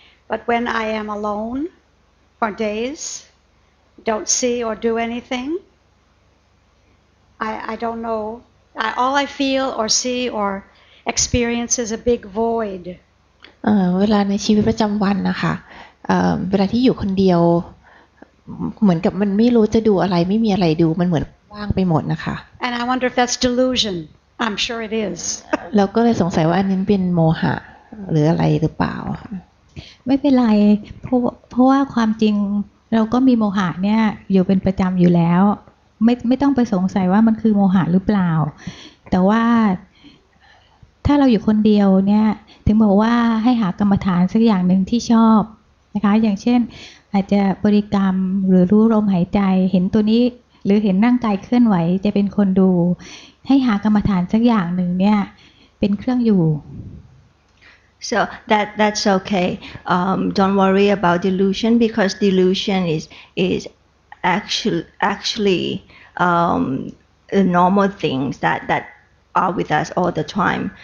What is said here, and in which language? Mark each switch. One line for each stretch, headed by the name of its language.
English: But when I am alone for days, don't see or do anything, I don't know. All I feel or see or experience is a big void.
Thai: เวลาในชีวิตประจำวันนะคะเวลาที่อยู่คนเดียวเหมือนกับมันไม่รู้จะดูอะไรไม่มีอะไรดูมันเหมือนว่างไปหมดนะคะ
English: And I wonder if that's delusion. I'm sure it is.
Thai: เราก็เลยสงสัยว่าอันนี้เป็นโมหะหรืออะไรหรือเปล่า ไม่เป็นไรเพราะว่าความจริงเราก็มีโมหะเนี่ยอยู่เป็นประจำอยู่แล้วไม่ต้องไปสงสัยว่ามันคือโมหะหรือเปล่าแต่ว่าถ้าเราอยู่คนเดียวเนี่ยถึงบอกว่าให้หากรรมฐานสักอย่างหนึ่งที่ชอบนะคะอย่างเช่นอาจจะบริกรรมหรือรู้ลมหายใจเห็นตัวนี้หรือเห็นร่างกายเคลื่อนไหวจะเป็นคนดูให้หากรรมฐานสักอย่างหนึ่งเนี่ยเป็นเครื่องอยู่
English: So that's okay. Don't worry about delusion because delusion is actually normal things that are with us all the time.